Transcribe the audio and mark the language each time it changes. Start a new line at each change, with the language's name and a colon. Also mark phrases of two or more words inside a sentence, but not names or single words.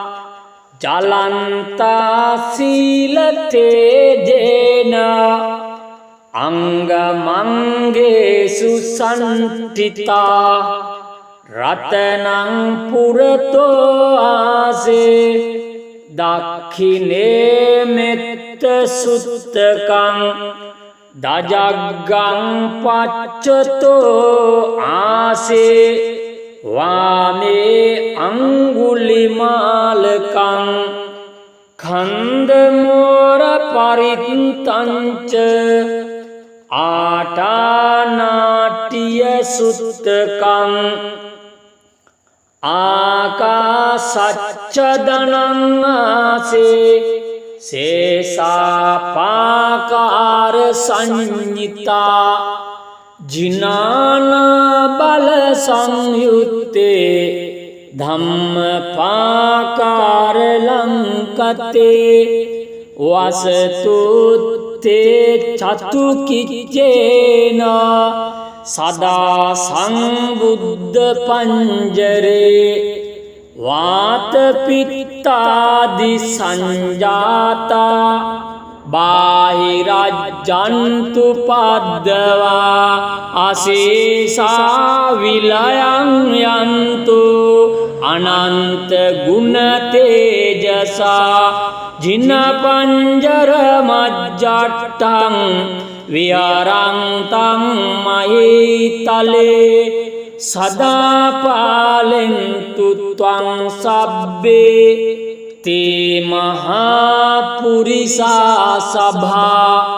Pali: ජලන්තා සීලතේජේන අංගමංගේසු සන්තිතා රතනං පුරතෝ ආසේ දක්ඛිනේ මෙත්ත සුත්තකං දජග්ගං පච්චතෝ ආසේ වාමේ අංගුලිමාලකං खंदमोर परितंच आटानाट्य सुत्तकं आकाशच्चदनंसे शेषापाकार संहिता जिनाना बल संयुक्ते धम्मपाकार लंकते वस्तु යුත්තේ චතු කිච්චේන සදා සංබුද්ධ පංජරේ වාත පිත්තාදි සංජාතා බාහිරජ්ජන්තු පද්දවා අසීසා විලයං යන්තු අනන්ත ගුණ තේජසා ජින පංජර මජ්ජට්ටං විහරන්තං මහීතලේ සදා පාලෙන්තු ත්වං සබ්බේ තේ මහා පුරිසා සභා